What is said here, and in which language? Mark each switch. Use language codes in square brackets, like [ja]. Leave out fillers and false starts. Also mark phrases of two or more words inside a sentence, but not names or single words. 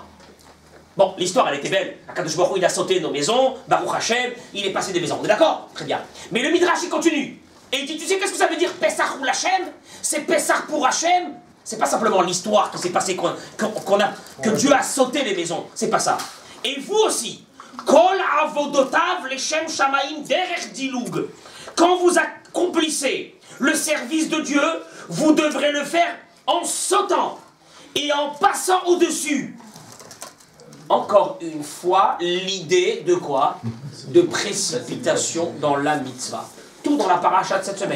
[fr] Bon, l'histoire, elle était belle. [he] הקדוש ברוך הוא, [fr] il a sauté nos maisons, [he] ברוך השם, [fr] il est passé des maisons. On est d'accord? Très bien. Mais le Midrash, il continue. Et il dit, tu sais qu'est-ce que ça veut dire [he] פסח הוא לה? [fr] C'est Pessah pour Hachem. C'est pas simplement l'histoire qui s'est passée, que Dieu a sauté les maisons. C'est pas ça. Et vous aussi. [he] כל עבודותיו לשם שמים דרך דילוג. [fr] Quand vous accomplissez le service de Dieu, vous devrez le faire en sautant et en passant au-dessus. Encore une fois, l'idée de quoi? De précipitation dans la mitzvah. Tout dans la paracha de cette semaine.